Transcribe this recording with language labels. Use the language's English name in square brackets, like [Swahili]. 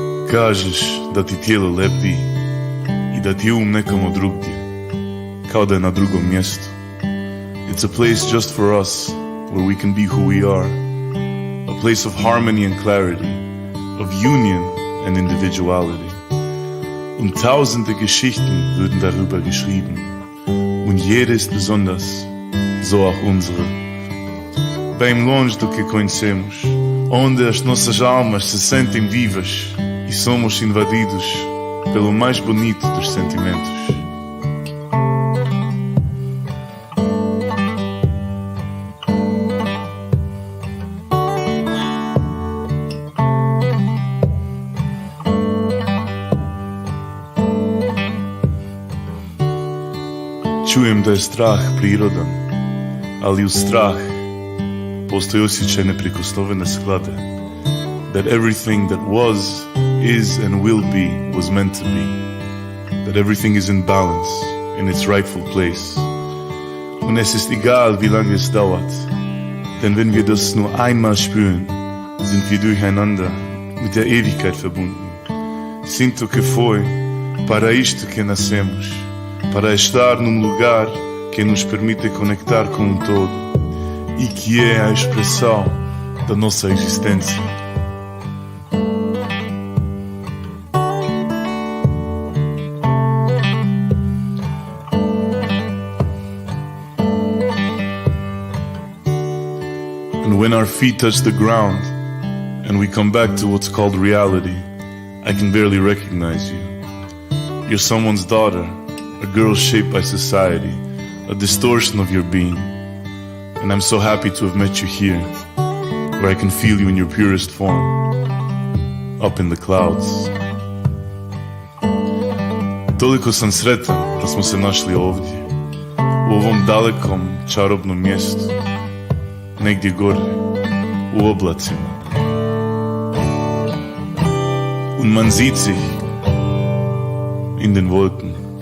[Croatian] Kažeš da ti tijelo lepi I da ti nekamo drugdje, kao da je na drugom mjestu. [English] It's a place just for us, where we can be who we are. A place of harmony and clarity, of union and individuality. [German] Und tausende Geschichten würden darüber geschrieben. Und jede ist besonders, so auch unsere. [Portuguese] Bem longe do que conhecemos, onde as nossas almas se sentem vivas e somos invadidos pelo mais bonito dos sentimentos. [Croatian] Čujem da je strah prirodan, ali uz strah postoji osjećaj neprikosnovene sklade. [English] That everything that was, is and will be was meant to be. That everything is in balance, in its rightful place. [German] Und es ist egal, wie lange es dauert. Denn wenn wir das nur einmal spüren, sind wir durcheinander mit der Ewigkeit verbunden. [Portuguese] Sinto que foi para isto que nascemos. Para estar num lugar que nos permite conectar com todo e que é a expressão da nossa existência. [English] And when our feet touch the ground and we come back to what's called reality, I can barely recognize you. You're someone's daughter, a girl shaped by society, a distortion of your being. And I'm so happy to have met you here, where I can feel you in your purest form, up in the clouds. [Croatian] Toliko sam sretan da smo se našli ovdje, u ovom dalekom, čarobnom mjestu, negdje gore, u oblacima. [German] Und man sieht sich in den Wolken.